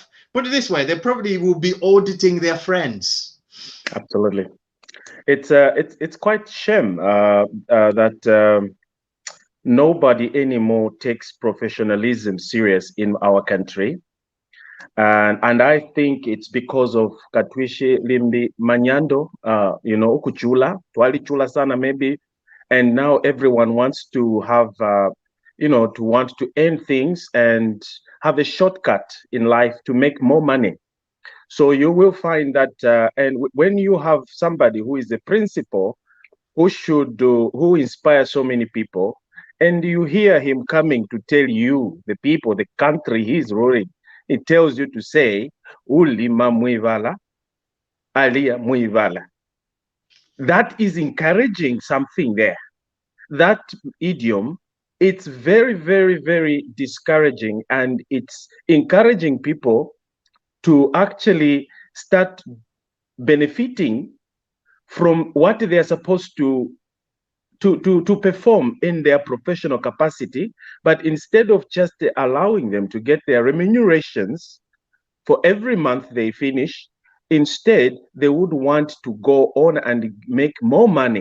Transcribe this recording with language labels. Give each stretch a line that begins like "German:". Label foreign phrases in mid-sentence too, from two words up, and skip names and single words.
English: Put it this way, they probably will be auditing their friends. Absolutely. It's quite shame that nobody anymore takes professionalism serious in our country. And I think it's because of
Bemba: Katwishi Limbi Manyando, ukuchula, twali chula sana
English: maybe. And now everyone wants to have, to earn things and have a shortcut in life to make more money. So you will find that, and when you have somebody who is the principal, who inspires so many people, and you hear him coming to tell you, the people, the country he's ruling, it tells you to say,
Bemba: Ulima muivala, alia muivala.
English: That is encouraging something there. That idiom, it's very, very, very discouraging, and it's encouraging people to actually start benefiting from what they are supposed to perform in their professional capacity, but instead of just allowing them to get their remunerations for every month they finish, instead they would want to go on and make more money.